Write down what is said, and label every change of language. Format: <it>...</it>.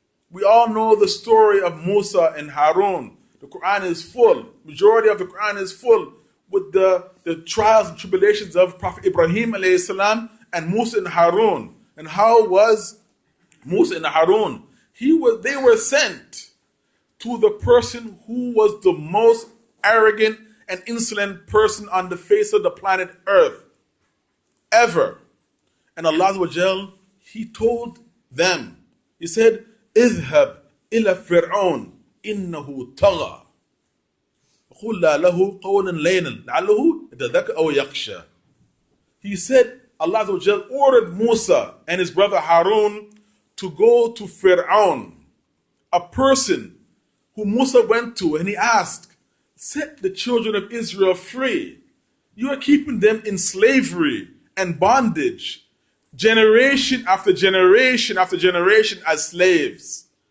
<en>We all know the story of Musa and Harun. The Quran is full, majority of the Quran is full with the trials and tribulations of Prophet Ibrahim alayhi salam and Musa and Harun. And how was Musa and Harun? They were sent to the person who was the most arrogant and insolent person on the face of the planet Earth ever. And Allah Azza wa Jal, He told them, He said,</en> <ar>اذهب إلى فرعون إنه طغى قل له قولا لينا لعله يتذكر أو يخشى.</ar> <en>He said, Allah Azza wa Jal ordered Musa and his brother Harun to go to Fir'aun, a person who Musa went to, and he asked, set the children of Israel free. You are keeping them in slavery and bondage, generation after generation after generation as slaves.</en>